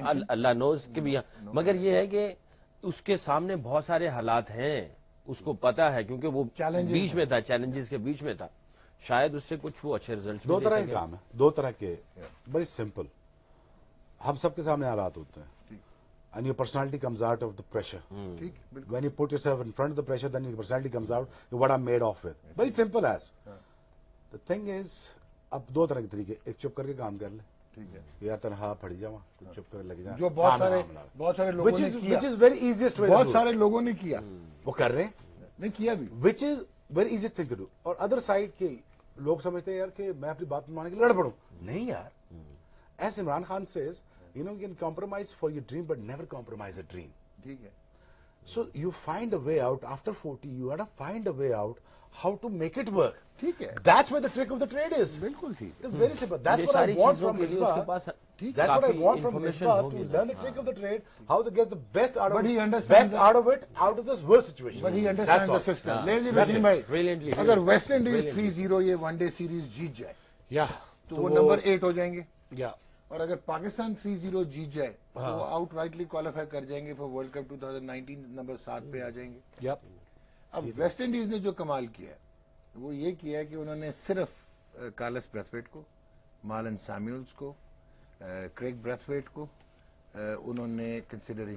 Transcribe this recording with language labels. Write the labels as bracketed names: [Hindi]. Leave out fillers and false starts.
[English] Allah knows के भी, [Hindi] मगर ये है कि उसके सामने बहुत सारे हालात हैं, उसको पता है क्योंकि वो बीच में था, चैलेंजेस के बीच में था, शायद उससे कुछ वो अच्छे रिजल्ट्स। दो तरह के काम है, दो तरह के, बड़ी सिंपल, हम सबके सामने हालात होते हैं [English] and your personality comes out of the pressure. When you put yourself in front of the pressure, then your personality comes out, what I'm made of with. Very simple as. The thing is, [Hindi] अब दो तरह के तरीके, एक चुप करके काम कर ले, ठीक है, यार तनहा पड़ी जावा, तो चुप कर लगे जा, जो बहुत सारे लोगों ने किया, [English] which is very easiest way, [Hindi] बहुत सारे लोगों ने किया, वो कर रहे हैं, नहीं किया भी, [English] which is very easiest thing to do. [Hindi] और अदर साइड के लोग समझते हैं यार कि मैं अपनी बात मानने के लिए लड़ पड़ूं, नहीं यार, [English] as Imran Khan says, you know, you can compromise for your dream, but never compromise a dream. So you find a way out. After 40, you gotta find a way out how to make it work. That's where the trick of the trade is. Very simple. That's what I want from Misbah. That's what I want from Misbah, to learn the trick of the trade, how to get the best out of it, best out of it, out of this worst situation. But he understands the system. Brilliantly. [Hindi] अगर West Indies 3-0 ये one day series जीत जाए, तो वो number 8 हो जाएंगे, और अगर पाकिस्तान 3-0 जीत जाए तो वो आउटराइटली क्वालिफाई कर जाएंगे [English] for world cup 2019, [Hindi] नंबर 7 पे आ जाएंगे। अब वेस्ट इंडीज ने जो कमाल किया है वो ये किया है कि उन्होंने सिर्फ कार्लस ब्रैथवेट को, मार्लन सैमुअल्स को, क्रेग ब्रैथवेट को उन्होंने कंसिडर,